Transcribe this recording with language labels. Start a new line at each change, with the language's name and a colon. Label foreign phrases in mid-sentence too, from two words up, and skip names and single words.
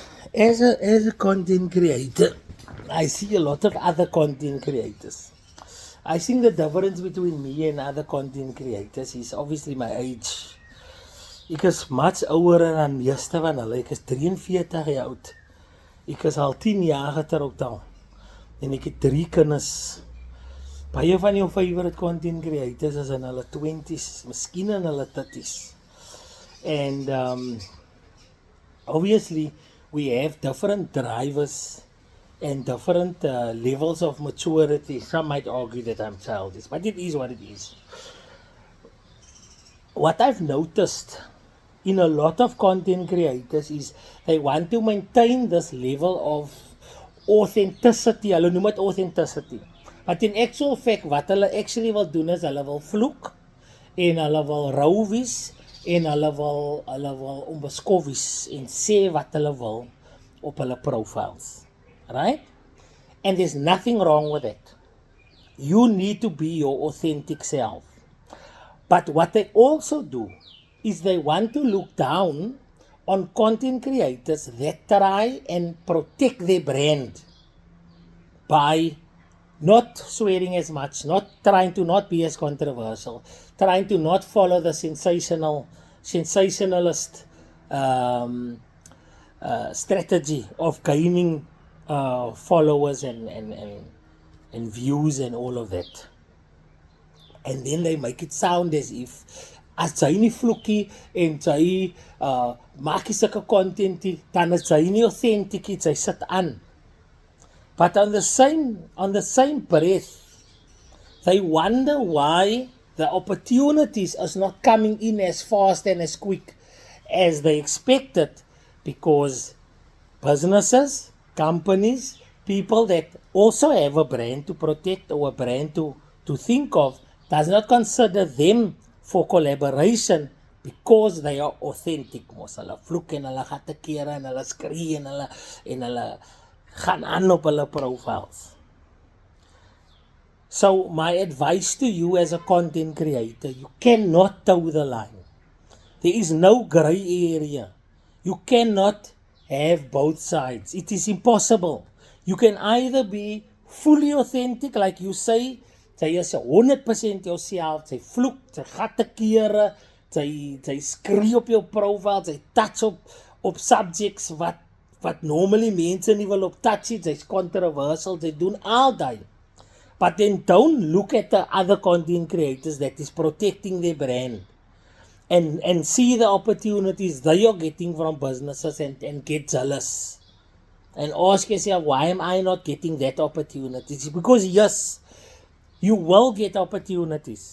English: As a content creator, I see a lot of other content creators. I think the difference between me and other content creators is obviously my age.
Afrikaans: Ek is much ouer dan meeste van hulle. Ek is 43 jaar oud. Ek is al 10 jaar getroud al. En ek het 3 kinders. Baie van jou
English: favorite content creators
Afrikaans: is in hulle 20s, miskien in hulle 30s.
English: And obviously we have different drivers and different levels of maturity. Some might argue that I'm childish, but it is what it is. What I've noticed in a lot of content creators is they want to maintain this level of authenticity.
Afrikaans: Hulle noem dit authenticity.
English: But in actual fact,
Afrikaans: wat hulle actually wil doen is hulle wil vloek en hulle wil rou wees en hulle wil onbeskof wees en sê wat hulle wil op hulle profiles.
English: Right? And there's nothing wrong with it. You need to be your authentic self. But what they also do is they want to look down on content creators that try and protect their brand by not swearing as much, not trying to not be as controversial, trying to not follow the sensationalist strategy of gaining followers and views and all of that. And then they make it sound as if
Afrikaans: as jy nie vloekie en jy maak jy sulke content dan is jy nie authentic, jy sit aan.
English: But on the same breath, they wonder why the opportunities is not coming in as fast and as quick as they expected, because businesses, companies, people that also have a brand to protect or a brand to think of, does not consider them for collaboration because they are authentic.
Afrikaans: Mos hulle vloek en hulle gaan te kere en hulle skree en hulle gaan aan op hulle profiles.
English: So my advice to you as a content creator, you cannot toe the line. There is no gray area. You cannot have both sides. It is impossible. You can either be fully authentic, like you say,
Afrikaans: jy is 100% jouself, jy vloek, jy gaan te kere, jy skree op jou profile, jy touch op subjects wat normally mense nie wil op touch it, jy's controversial, jy doen al die.
English: But then don't look at the other content creators that is protecting their brand and see the opportunities they are getting from businesses and get jealous. And ask yourself, why am I not getting that opportunity? Because yes, you will get opportunities.